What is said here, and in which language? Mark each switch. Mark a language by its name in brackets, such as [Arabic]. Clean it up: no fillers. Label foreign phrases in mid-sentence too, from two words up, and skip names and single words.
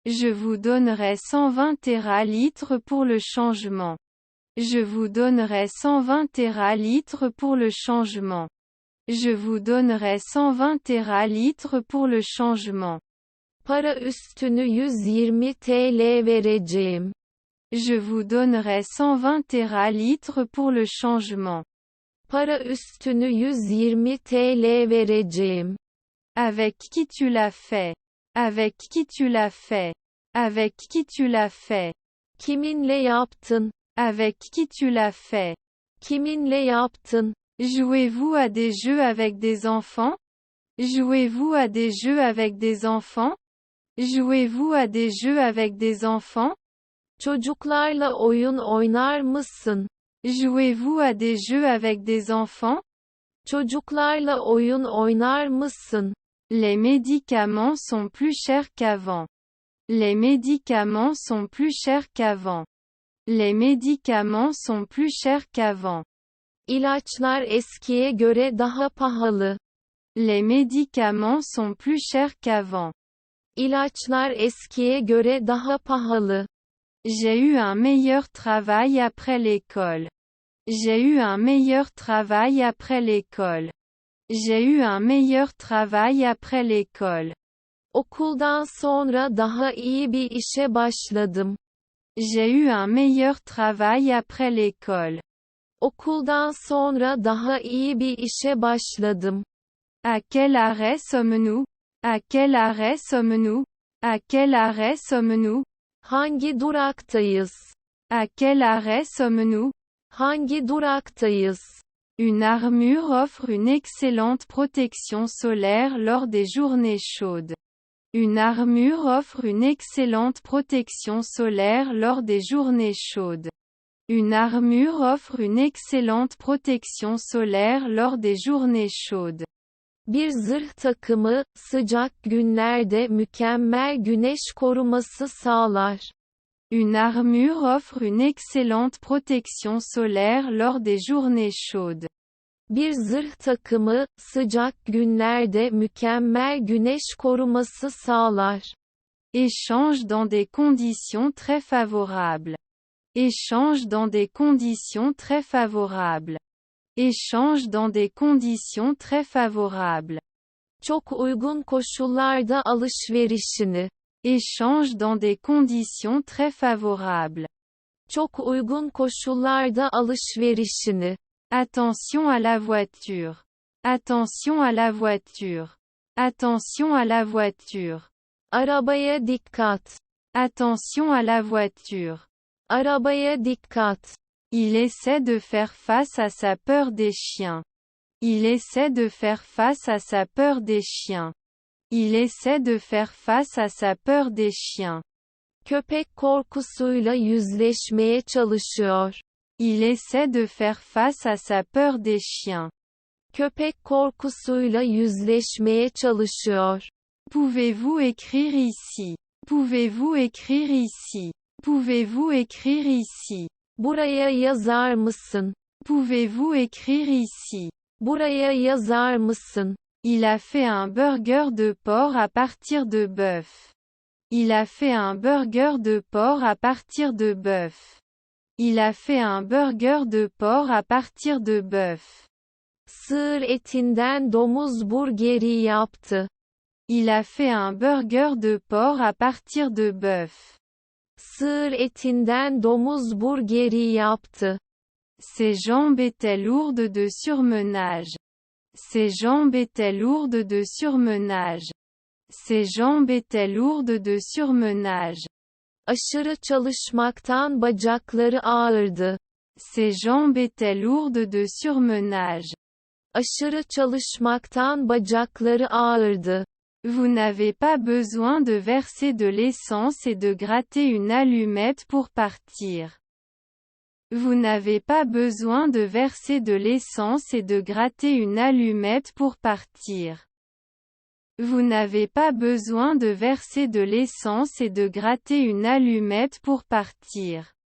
[French] Je vous donnerai 120 téralitres pour le changement. Je vous donnerai 120 téralitres pour le changement. Je vous donnerai 120 téralitres pour le changement. [Turkish] Para üstünü 120 TL vereceğim. [French] Je vous donnerai 120 téralitres pour le changement. [Turkish] Para üstünü 120 TL vereceğim. [French] Avec qui tu l'as fait? Avec qui tu l'as fait? Avec qui tu l'as fait? [Turkish] Kiminle yaptın? [French] Avec qui tu l'as fait? [Turkish] Kiminle yaptın? [French] Jouez-vous à des jeux avec des enfants? Jouez-vous à des jeux avec des enfants? Jouez-vous à des jeux avec des enfants? [Turkish] Çocuklarla oyun oynar mısın? [French] Jouez-vous à des jeux avec des enfants? [Turkish] Çocuklarla oyun oynar mısın? [French] Les médicaments sont plus chers qu'avant. Les médicaments sont plus chers qu'avant. Les médicaments sont plus chers qu'avant. [Turkish] İlaçlar eskiye göre daha pahalı. [French] Les médicaments sont plus chers qu'avant. [Turkish] İlaçlar eskiye göre daha pahalı. [French] J'ai eu un meilleur travail après l'école. J'ai eu un meilleur travail après l'école. J'ai eu un meilleur travail après l'école. [Turkish] Okuldan sonra daha iyi bir işe başladım. [French] J'ai eu un meilleur travail après l'école. [Turkish] Okuldan sonra daha iyi bir işe başladım. [French] À quel arrêt sommes-nous? À quel arrêt sommes-nous? À quel arrêt sommes-nous? [Turkish] Hangi duraktayız? [French] À quel arrêt sommes-nous? [Turkish] Hangi duraktayız? [French] Une armure offre une excellente protection solaire lors des journées chaudes. Une armure offre une excellente protection solaire lors des journées chaudes. Une armure offre une excellente protection solaire lors des journées chaudes. [Turkish] Bir zırh takımı, sıcak günlerde mükemmel güneş koruması sağlar. [French] Une armure offre une excellente protection solaire lors des journées chaudes. [Turkish] Bir zırh takımı, sıcak günlerde mükemmel güneş koruması sağlar. [French] Échange dans des conditions très favorables. Échange dans des conditions très favorables. Échange dans des conditions très favorables. [Turkish] Çok uygun koşullarda alışverişini. [French] Échange dans des conditions très favorables. [Turkish] Çok uygun koşullarda alışverişini. [French] Attention à la voiture. Attention à la voiture. Attention à la voiture. [Turkish] Arabaya dikkat. [French] Attention à la voiture. [Turkish] Arabaya dikkat. [French] Il essaie de faire face à sa peur des chiens. Il essaie de faire face à sa peur des chiens. Il essaie de faire face à sa peur des chiens. [Turkish] Köpek korkusuyla yüzleşmeye çalışıyor. [French] Il essaie de faire face à sa peur des chiens. [Turkish] Köpek korkusuyla yüzleşmeye çalışıyor. [French] Pouvez-vous écrire ici? Pouvez-vous écrire ici? Pouvez-vous écrire ici? [Turkish] Buraya yazar mısın? [French] Pouvez-vous écrire ici? [Turkish] Buraya yazar mısın? [French] Il a fait un burger de porc à partir de bœuf. Il a fait un burger de porc à partir de bœuf. Il a fait un burger de porc à partir de bœuf. [Turkish] Sığır etinden domuz burgeri yaptı. [French] Il a fait un burger de porc à partir de bœuf. [Turkish] Sığır etinden domuz burgeri yaptı. [French] Ses jambes étaient lourdes de surmenage. Ses jambes étaient lourdes de surmenage. Ses jambes étaient lourdes de surmenage. [Turkish] Aşırı çalışmaktan bacakları ağırdı. [French] Ses jambes étaient lourdes de surmenage. [Turkish] Aşırı çalışmaktan bacakları ağırdı. [French] Vous n'avez pas besoin de verser de l'essence et de gratter une allumette pour partir. Vous n'avez pas besoin de verser de l'essence et de gratter une allumette pour partir. Vous n'avez pas besoin de verser de l'essence et de gratter une allumette pour partir.